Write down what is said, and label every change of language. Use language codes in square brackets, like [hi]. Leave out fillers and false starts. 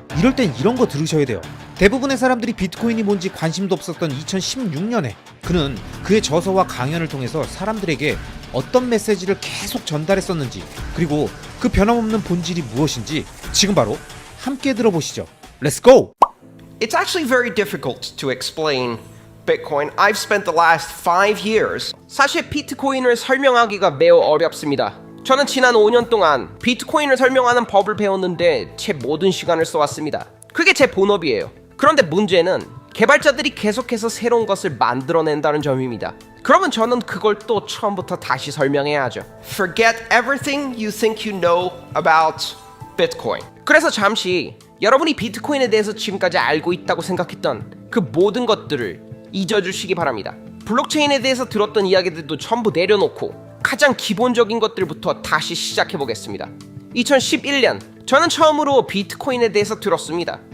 [ko] 이럴 땐 이런 거 들으셔야 돼요. 대부분의 사람들이 비트코인이 뭔지 관심도 없었던 2016년에 그는 그의 저서와 강연을 통해서 사람들에게 어떤 메시지를 계속 전달했었는지, 그리고 그 변함없는 본질이 무엇인지 지금 바로 함께 들어보시죠. [en] Let's go! It's actually very difficult to explain Bitcoin. I've spent the last 5 years. [ko] 사실 비트코인을 설명하기가 매우 어렵습니다. 저는 지난 5년 동안 비트코인을 설명하는 법을 배웠는데 제 모든 시간을 써왔습니다. 그게 제 본업이에요. 그런데 문제는 개발자들이 계속해서 새로운 것을 만들어낸다는 점입니다. 그러면 저는 그걸 또 처음부터 다시 설명해야 하죠. [en] Forget everything you think you know about Bitcoin. [ko] 그래서 잠시 여러분이 비트코인에 대해서 지금까지 알고 있다고 생각했던 그 모든 것들을 잊어주시기 바랍니다. 블록체인에 대해서 들었던 이야기들도 전부 내려놓고 가장 기본적인 것들부터 다시 시작해보겠습니다. 2011년 저는 처음으로 비트코인에 대해서 들었습니다.